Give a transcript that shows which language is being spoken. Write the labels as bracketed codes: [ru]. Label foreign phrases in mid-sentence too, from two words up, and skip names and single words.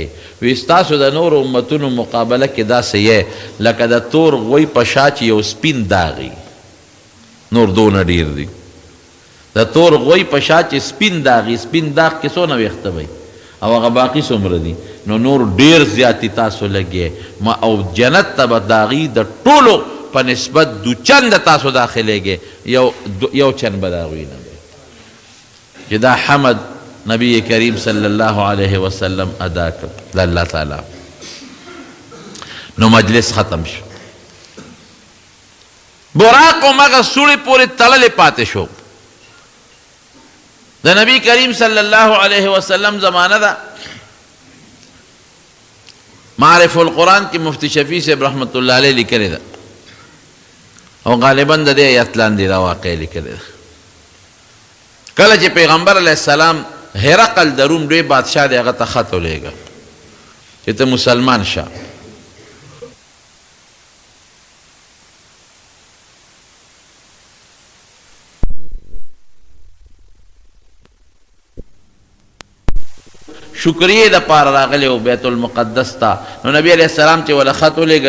[ps] وی ستاسو د نورو امتونو مقابله کې داسې یې لکه د تور غوی په شا چې یو سپین داغي، نور دونه ډیر دي، د تور غوی په شا چې سپین داغي، سپین داغ کې څونه ویښته وی او هغه باقي څومره دي، نو نور ډیر زیاتی تاسو لګي ما او جنت ته به داغي د ټولو په نسبت دو چند تاسو داخلېږي، یو چند به د هغوی نه چې دا حمد نبی کریم [ar] صلی الله علیه وسلم [ps] ادا کړ د الله تعالی. نو مجلس ختم شو، براق همغه سوړې پورې تړلې پاتې شو. د نبی کریم [ar] صلی الله علیه وسلم [ps] زمانه ده، معرف القرآن کی مفتی شفیع صاحب [ar] رحمت اللہ علیہ [ps] لکھے دا او غالباً دا دے آیات لاندی دا واقعی لکھے دا کله چې پیغمبر [ar] علیہ السلام [ps] هرقل د روم دوی بادشاہ دی هغه ته خط ولېږه چې ته مسلمان شه شکریه د پاره راغلی او بیت المقدس ته نو نبی [ar] علیہ السلام [ps] چې ولا خط ولېږه